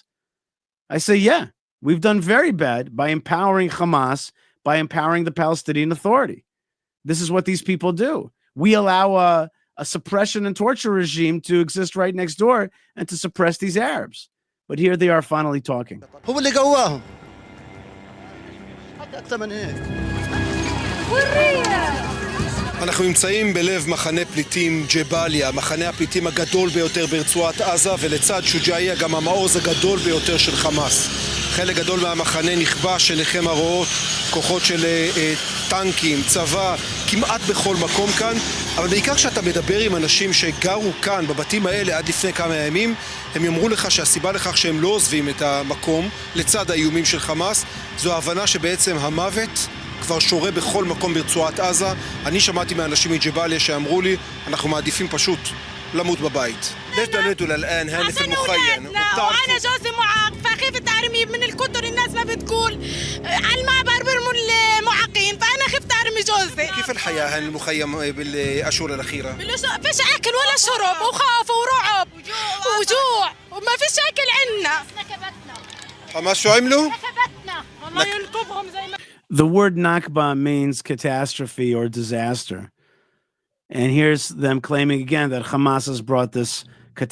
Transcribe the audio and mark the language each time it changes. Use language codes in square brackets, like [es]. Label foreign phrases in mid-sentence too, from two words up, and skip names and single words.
[en] I say, yeah, we've done very bad by empowering Hamas, by empowering the Palestinian Authority. This is what these people do. We allow a suppression and torture regime to exist right next door and to suppress these Arabs. But here they are finally talking. [ar] هو اللي قواهم حتى أكثر من هيك. [he] אנחנו נמצאים בלב מחנה פליטים ג'באליה, מחנה הפליטים הגדול ביותר ברצועת עזה, ולצד שוג'אעיה גם המעוז הגדול ביותר של חמאס. חלק גדול מהמחנה נכבש אליכם הרואות, כוחות של טנקים, צבא, כמעט בכל מקום כאן, אבל בעיקר כשאתה מדבר עם אנשים שגרו כאן בבתים האלה עד לפני כמה ימים, הם יאמרו לך שהסיבה לכך שהם לא עוזבים את המקום לצד האיומים של חמאס, זו ההבנה שבעצם המוות כבר שורה בכל מקום ברצועת עזה. אני שמעתי מאנשים מג'באליה שאמרו לי, אנחנו מעדיפים פשוט למות בבית. [ar] ليش تولدوا الآن هاني في المخيم؟ وأنا جوزي معاق فخفت أرمي من الكتر الناس ما بتقول على المعبر برموا المعاقين فأنا خفت أرمي جوزي. كيف الحياة هاني المخيم بالأشهر الأخيرة؟ فيش أكل ولا شرب وخوف ورعب وجوع وما فيش أكل عنا. حماس شو عملوا؟ الله ينقبهم زي ما. [en] The word Nakba means catastrophe or disaster. And here's them claiming again that Hamas has brought this catastrophe.